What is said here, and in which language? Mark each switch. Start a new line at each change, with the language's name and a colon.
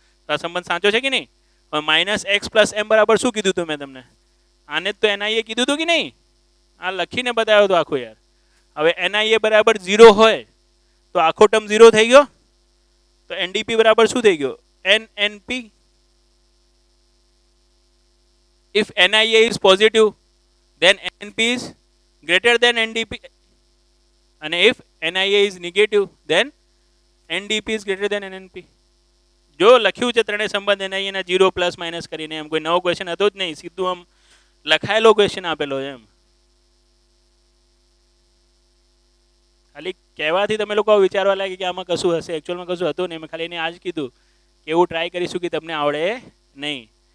Gujarati: તો આ સંબંધ સાચો છે કે નહીં? હવે માઇનસ x પ્લસ એમ બરાબર શું કીધું હતું મેં તમને? આને જ તો NIA કીધું હતું કે નહીં? આ લખીને બતાવ્યો તો આખું યાર. હવે NIA બરાબર 0 હોય તો આખો ટર્મ 0 થઈ ગયો. તો NDP બરાબર શું થઈ ગયો? NNP.
English: If NIA is positive, then NNP is greater than NDP. And if NIA is negative, then NDP is greater than NNP.
Gujarati: જો લખ્યું છે ત્રણેય સંબંધ NIA ના 0 પ્લસ માઇનસ કરીને, એમ કોઈ નવો ક્વેશ્ચન હતો જ નહીં, સીધું આમ લખાયેલો ક્વેશ્ચન આપેલો છે એમ. ખાલી કહેવાથી તમે લોકો વિચારવા લાગે કે આમાં કશું હશે, એકચ્યુઅલમાં કશું હતું નહીં. મેં ખાલી એને આ જ કીધું કે એવું ટ્રાય કરીશું કે તમને આવડે નહીં.